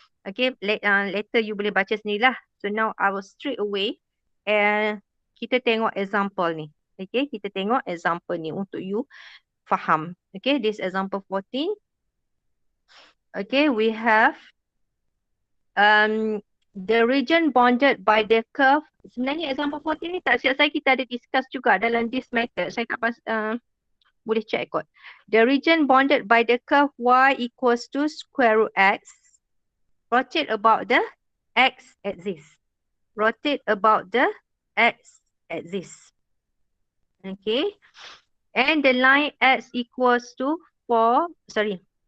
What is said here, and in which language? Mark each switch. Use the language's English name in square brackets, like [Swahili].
[English] Okay, later you [Malay] boleh baca sendirilah. [English] So now I will straight away [Malay] kita tengok [English] example ni. [Malay] Okay, kita tengok example ni untuk you faham. [English] Okay, this example 14. Okay, we have the region bounded by the curve. [Malay] Sebenarnya example 14 ni tak silap saya kita ada discuss juga dalam [English] this method. [Malay] Saya tak boleh check kot. [English] The region bounded by the curve y equals to square root x. Rotate about the x axis. Rotate about the x axis. Okay. And the line x equals to 4. Sorry.